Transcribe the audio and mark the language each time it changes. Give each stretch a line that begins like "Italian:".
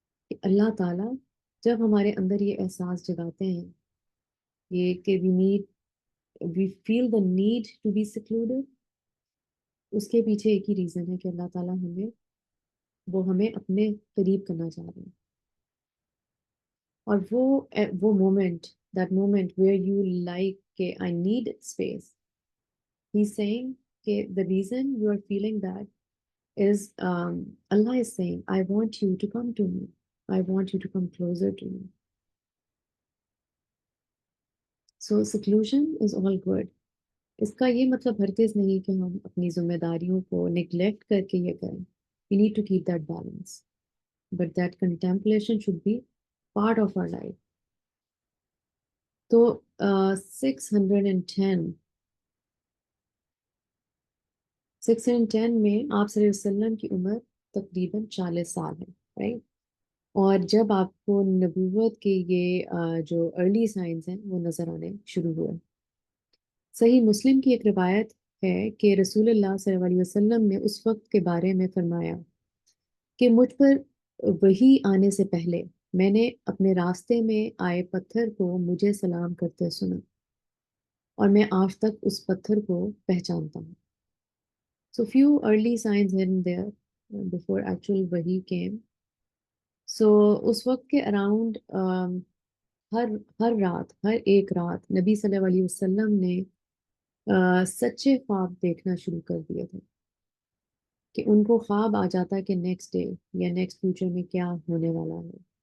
Urdu: کہ اللہ تعالیٰ جب ہمارے اندر یہ احساس جگاتے ہیں یہ کہ
English: we feel the need to be secluded,
Urdu: اس کے پیچھے ایک ہی ریزن ہے کہ اللہ تعالیٰ ہمیں اپنے قریب کرنا چاہ رہے ہیں. اور وہ moment,
English: That moment where you like کہ I need space, he saying کہ the reason you are feeling that is Allah is saying I want you to come to me, I want you to come closer to me. So seclusion is all good.
Urdu: اس کا یہ مطلب ہرگز نہیں کہ ہم اپنی ذمہ داریوں کو نگلیکٹ کر کے یہ کریں.
English: We need to keep that balance, but that contemplation should be part of our life.
Urdu: تو 610 میں آپ صلی اللہ علیہ وسلم کی عمر تقریباً 40 سال ہے، رائٹ؟ اور جب آپ کو نبوت کے یہ جو ارلی سائنز ہیں وہ نظر آنے شروع ہوئے. صحیح مسلم کی ایک روایت ہے کہ رسول اللہ صلی اللہ علیہ وسلم نے اس وقت کے بارے میں فرمایا کہ مجھ پر وحی آنے سے پہلے میں نے اپنے راستے میں آئے پتھر کو مجھے سلام کرتے سنا اور میں آج تک اس پتھر کو پہچانتا ہوں.
English: So few early signs here and there before actual wahi came.
Urdu: So اس وقت کے اراؤنڈ ہر رات، ہر ایک رات نبی صلی اللہ علیہ وسلم نے سچے خواب دیکھنا شروع کر دیے تھے کہ ان کو خواب آ جاتا ہے کہ نیکسٹ ڈے یا نیکسٹ فیوچر میں کیا ہونے والا ہے.